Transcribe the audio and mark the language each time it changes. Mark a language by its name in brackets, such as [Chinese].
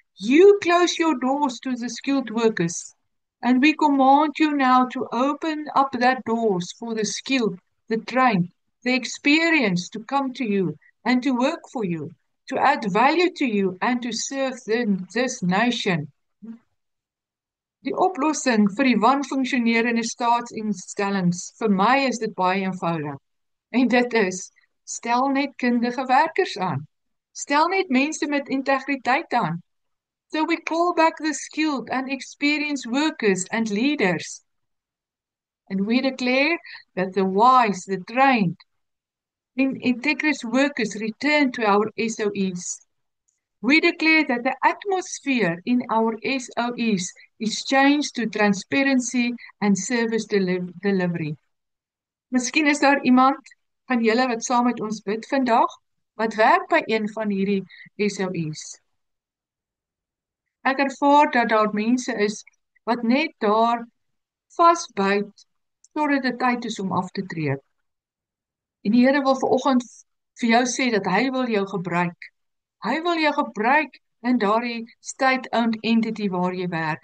[English] You close your doors to the skilled workers. And we command you now to open up that doors for the skilled, the trained, the experienced to come to you and to work for you, to add value to you and to serve this nation. [Afrikaans] Die oplossing vir die wanfunksionerende staatsinstellings, vir my is dit baie eenvoudig. En dit is, stel net kundige werkers aan. Stel net mense met integriteit aan. [English] So we call back the skilled and experienced workers and leaders. And we declare that the wise, the trained, integrous workers return to our SOEs. We declare that the atmosphere in our SOEs is changed to transparency and service delivery. [Afrikaans] Miskien is daar iemand van julle wat saam met ons bid vandag, wat werk by een van hierdie SOEs. Ek ervaar dat daar mense is wat net daar vasbyt totdat dit tyd is om af te tree. En die Here wil vanoggend vir jou sê dat hy wil jou gebruik. Hy wil jou gebruik in daardie [English] state-owned entity [Afrikaans] waar jy werk.